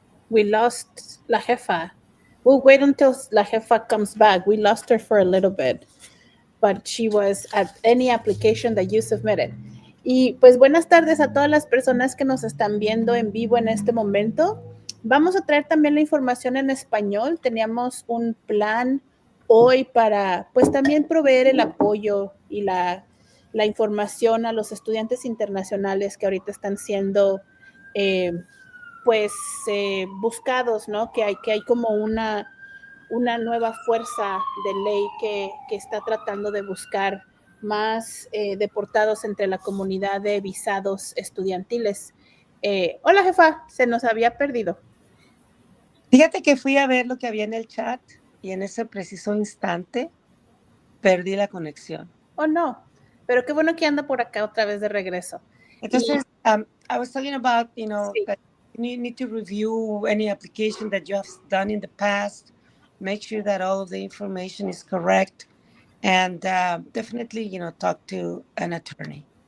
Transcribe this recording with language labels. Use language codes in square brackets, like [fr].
[en] We lost La Jefa. We'll wait until La Jefa comes back. We lost her for a little bit, but she was at any application that you submitted. [es] Y pues buenas tardes a todas las personas que nos están viendo en vivo en este momento. Vamos a traer también la información en español. Teníamos un plan hoy para pues también proveer el apoyo y la información a los estudiantes internacionales que ahorita están siendo pues buscados, ¿no? Que hay como una nueva fuerza de ley que está tratando de buscar más deportados entre la comunidad de visados estudiantiles. Hola, jefa, se nos había perdido. Fíjate que fui a ver lo que había en el chat y en ese preciso instante perdí la conexión. Oh, no, pero qué bueno que anda por acá otra vez de regreso. [en] Entonces, I was talking about, [es] Sí. [en] that you need to review any application that you have done in the past, make sure that all of the information is correct, and definitely, talk to an attorney.